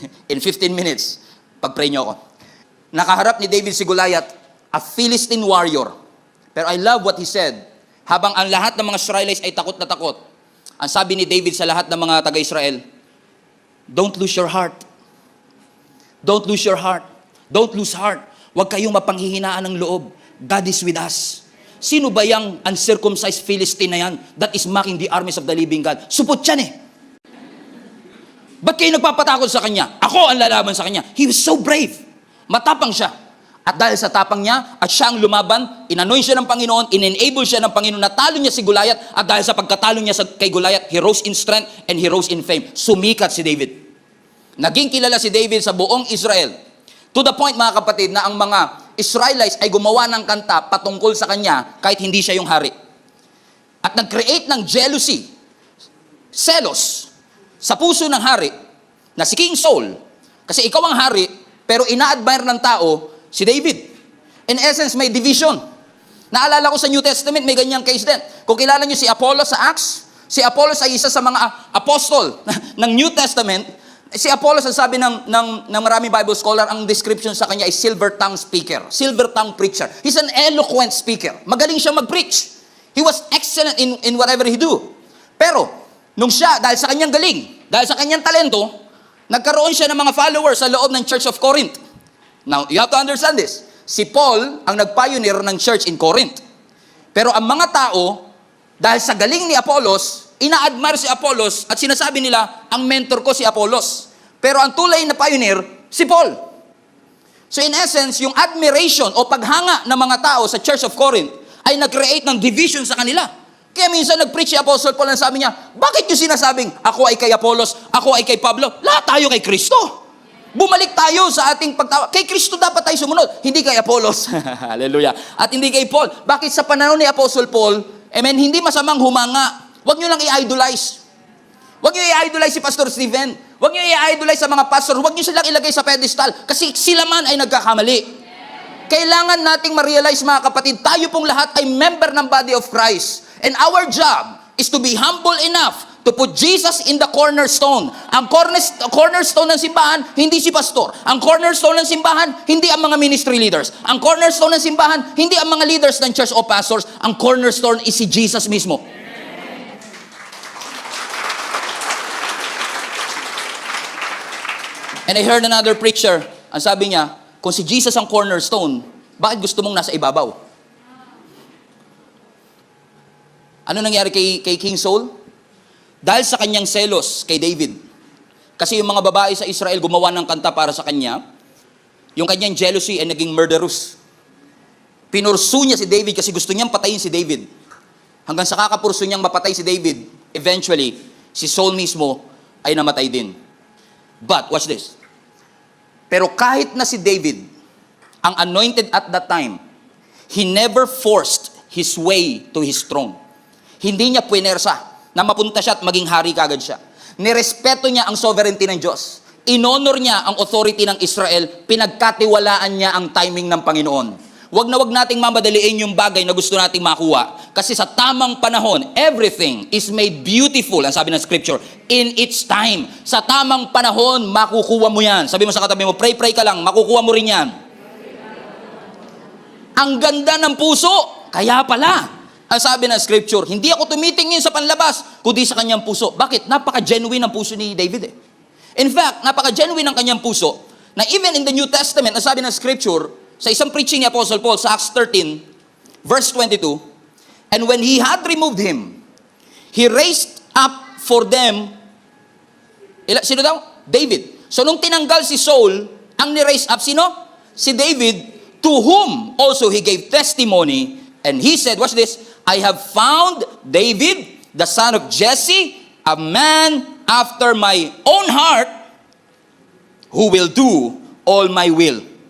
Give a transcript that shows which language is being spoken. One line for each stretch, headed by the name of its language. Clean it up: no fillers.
English: In 15 minutes,
Filipino: pag-pray niyo ako. Nakaharap ni David si Goliath,
English: a Philistine warrior. Pero I love what he said.
Filipino: Habang ang lahat ng mga Israelites ay takot na takot, ang sabi ni David sa lahat ng mga taga-Israel,
English: don't lose your heart. Don't lose your heart. Don't lose heart.
Filipino: Huwag kayong mapanghihinaan ng loob.
English: God is with us.
Filipino: Sino ba yung
English: uncircumcised Philistine na yan that is mocking the armies of the living God?
Filipino: Supot yan eh. Ba't kayo nagpapatakot sa kanya? Ako ang lalaban sa kanya.
English: He was so brave.
Filipino: Matapang siya. At dahil sa tapang niya, at siya ang lumaban, inanoint siya ng Panginoon, in-enable siya ng Panginoon, natalo niya si Goliath, at dahil sa pagkatalo niya kay Goliath,
English: he rose in strength and he rose in fame.
Filipino: Sumikat si David. Naging kilala si David sa buong Israel. To the point, mga kapatid, na ang mga Israelites ay gumawa ng kanta patungkol sa kanya kahit hindi siya yung hari. At nag-create ng jealousy, selos, sa puso ng hari na si King Saul. Kasi ikaw ang hari, pero ina-admire ng tao si David. In essence, may division. Naalala ko sa New Testament, may ganyang case din. Kung kilala niyo si Apollos sa Acts, si Apollos ay isa sa mga apostol ng New Testament. Si Apollos, ang sabi ng maraming Bible scholar, ang description sa kanya ay silver tongue speaker, silver tongue preacher.
English: He's an eloquent speaker.
Filipino: Magaling siya mag-preach.
English: He was excellent in whatever he do.
Filipino: Pero, nung siya, dahil sa kanyang galing, dahil sa kanyang talento, nagkaroon siya ng mga followers sa loob ng Church of Corinth.
English: Now, you have to understand this.
Filipino: Si Paul ang nag-pioneer ng church in Corinth. Pero ang mga tao, dahil sa galing ni Apollos, ina-admire si Apollos at sinasabi nila, ang mentor ko si Apollos. Pero ang tulay na pioneer, si Paul. So in essence, yung admiration o paghanga ng mga tao sa Church of Corinth ay nag-create ng division sa kanila. Kaya minsan nag-preach si Apostle Paul and sabi niya, bakit yung sinasabing, ako ay kay Apollos, ako ay kay Pablo, lahat tayo kay Kristo. Bumalik tayo sa ating pagtawa. Kay Kristo dapat tayo sumunod, hindi kay Apollos. Hallelujah. At hindi kay Paul. Bakit sa panahon ni Apostle Paul, amen, hindi masamang humanga. Huwag nyo lang i-idolize. Huwag nyo i-idolize si Pastor Steven. Huwag nyo i-idolize sa mga pastor. Huwag nyo silang ilagay sa pedestal. Kasi sila man ay nagkakamali. Kailangan nating ma-realize, mga kapatid, tayo pong lahat ay member ng body of Christ.
English: And our job is to be humble enough to put Jesus in the cornerstone.
Filipino: Ang cornerstone ng simbahan, hindi si pastor. Ang cornerstone ng simbahan, hindi ang mga ministry leaders. Ang cornerstone ng simbahan, hindi ang mga leaders ng church o pastors. Ang cornerstone is si Jesus mismo.
English: And I heard another preacher,
Filipino: ang sabi niya, kung si Jesus ang cornerstone, bakit gusto mong nasa ibabaw? Ano nangyari kay King Saul? Dahil sa kanyang selos kay David. Kasi yung mga babae sa Israel gumawa ng kanta para sa kanya, yung kanyang jealousy ay naging murderous. Pinursu niya si David kasi gusto niyang patayin si David. Hanggang sa kakapurso niyang mapatay si David, eventually, si Saul mismo ay namatay din.
English: But, watch this.
Filipino: Pero kahit na si David,
English: ang anointed at that time, he never forced his way to his throne.
Filipino: Hindi niya puwersa na mapunta siya at maging hari kagad siya. Nirespeto niya ang sovereignty ng Diyos. Inonor niya ang authority ng Israel. Pinagkatiwalaan niya ang timing ng Panginoon. Wag na wag nating mamadaliin yung bagay na gusto nating makuha. Kasi sa tamang panahon,
English: everything is made beautiful.
Filipino: Ang sabi ng scripture,
English: in its time.
Filipino: Sa tamang panahon, makukuha mo yan. Sabi mo sa katabi mo, pray ka lang, makukuha mo rin yan. Ang ganda ng puso. Kaya pala, ang sabi ng scripture, hindi ako tumitingin sa panlabas, kundi sa kanyang puso. Bakit? Napaka-genuine ang puso ni David eh. In fact, napaka-genuine ang kanyang puso, na even in the New Testament, ang sabi ng scripture, sa isang preaching ni Apostle Paul sa Acts 13, verse 22,
English: and when he had removed him, he raised up for them,
Filipino: sino daw? David. So nung tinanggal si Saul, ang ni-raise up, sino?
English: Si David, to whom also he gave testimony, and he said, watch this, I have found David, the son of Jesse, a man after my own heart, who will do all my will.